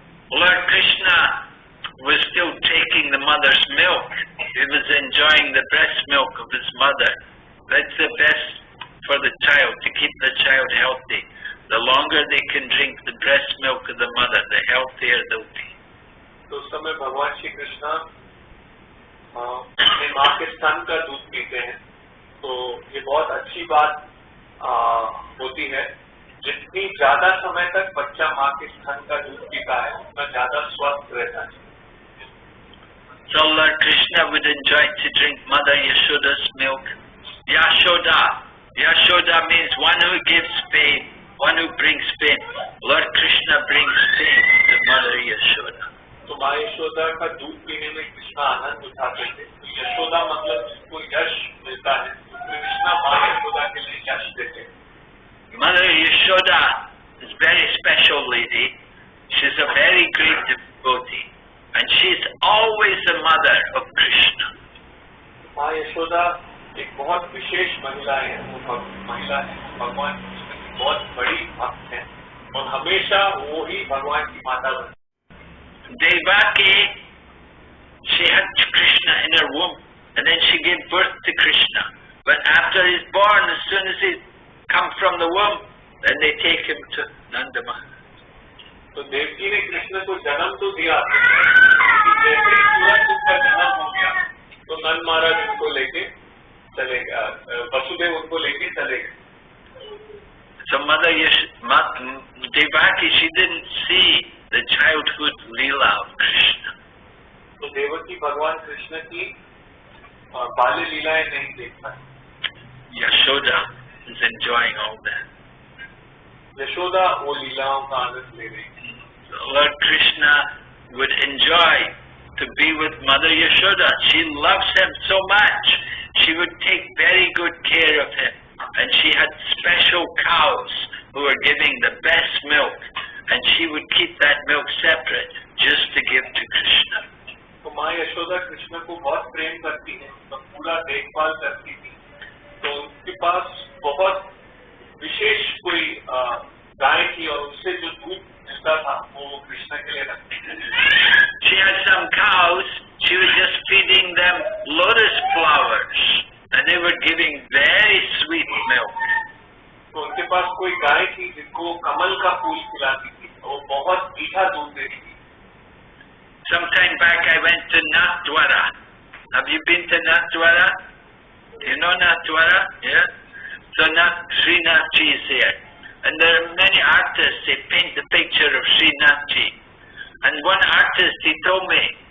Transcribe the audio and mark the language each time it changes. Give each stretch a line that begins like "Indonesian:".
English: Lord Krishna was still taking the mother's milk. He was enjoying the breast milk of his mother. That's the best for the child, to keep the child healthy. The longer they can drink the breast milk of the mother, the healthier they'll be.
Hindi: तो उस समय भगवान श्री कृष्ण अपनी माँ के स्तन का दूध पीते हैं, तो ये बहुत अच्छी बात होती है। जितनी ज्यादा समय तक बच्चा माँ के स्तन का दूध पीता है, उतना ज्यादा स्वस्थ रहता है।
English: So Lord Krishna would enjoy to drink Mother Yashoda's milk. Yashoda. Yashoda means one who gives fame, one who brings fame. Lord Krishna brings fame to Mother Yashoda.
Hindi: तो माँ यशोदा का दूध पीने में कृष्णा आनंद उठाते थे। तो यशोदा मतलब जिसको यश मिलता है, कृष्णा माँ यशोदा के लिए यश देते हैं।
English: Mother Yashoda is a very special lady. She's a very great devotee, and she's always the mother of Krishna.
Hindi: माँ यशोदा एक बहुत विशेष महिला है, वो महिला है भगवान कृष्ण की बहुत बड़ी भक्त है, और हमेशा वो ही भगवान की माता बनती है।
English: Devaki, she had Krishna in her womb, and then she gave birth to Krishna. But after he's born, as soon as he comes from the womb, then they take him to Nanda Maharaj.
Hindi: तो देवकी ने कृष्ण को जन्म तो दिया, लेकिन जैसे ही सूरज उनका जन्म हो गया, तो नंद महाराज उनको लेके चले गए, वसुदेव उनको लेके चले गए।
English: So Mother Devaki, she didn't see the childhood Leela of Krishna.
Hindi: तो देवकी भगवान कृष्ण की बाल्य लीलाएं नहीं देख पाई।
English: Yashoda is enjoying all that.
Hindi: Yashoda वो लीलाओं का आनंद ले रही थी।
English: Lord Krishna would enjoy to be with Mother Yashoda. She loves him so much. She would take very good care of him. And she had special cows who were giving the best milk. And she would keep that milk separate just to give to Krishna.
Hindi: तो माँ यशोदा कृष्ण को बहुत प्रेम करती है, तो पूरा देखभाल करती थी। तो उनके पास बहुत विशेष कोई गाय थी, और उससे जो दूध मिलता था वो कृष्ण के लिए रखती थी।
English: She had some cows. She was just feeding them lotus flowers, and they were giving very sweet milk.
Hindi: तो उनके पास कोई गाय थी जिनको कमल का फूल खिलाती थी, वो बहुत मीठा दूध देती थी।
English: Some time back I went to Nathdwara. Have you been to Nathdwara? You know Nathdwara? Yeah? So Srinathji is there. And there are many artists, they paint the picture of Srinathji. And one artist, he told me,